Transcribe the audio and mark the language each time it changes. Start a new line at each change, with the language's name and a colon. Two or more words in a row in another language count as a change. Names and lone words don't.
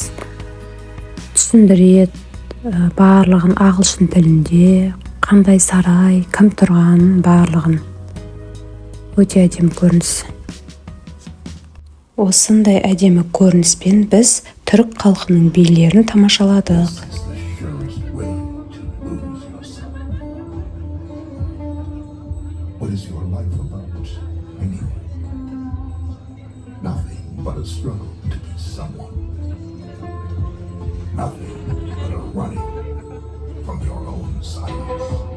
Kazakh: Түсіндіреді, барлығын ағылшын тілінде, қандай сарай, кім тұрған, барлығын. Өте әдемі көрініс. Осындай әдемі көрініспен біз түрік халқының билерін тамашаладық.
English: What is your life about, anyway? Nothing but a struggle to be someone. Nothing but a running from your own silence.